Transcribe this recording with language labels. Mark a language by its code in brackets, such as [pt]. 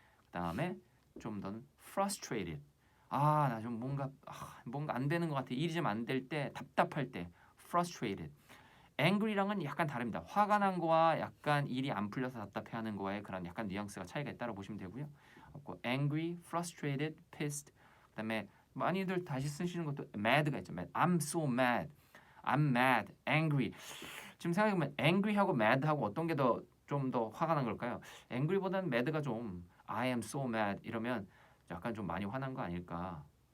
[ko] 그다음에 좀 더 frustrated. 나 좀 뭔가 안 되는 것 같아. 일이 좀 안 될 때 답답할 때 frustrated. angry랑은 약간 다릅니다. 화가 난 거와 약간 일이 안 풀려서 답답해하는 거와의 그런 약간 뉘앙스가 차이가 있다고 보시면 되고요. [en] angry, frustrated, pissed. [ko] 그다음에 많이들 다시 쓰시는 것도 mad가 있죠. [en] mad. I'm so mad. I'm mad. angry. [ko] 지금 생각해보면 angry하고 mad하고 어떤 게 좀 더 화가 난 걸까요? angry보다는 mad가 좀 [en] I am so mad [ko] 이러면 약간 좀 많이 화난 거 아닐까.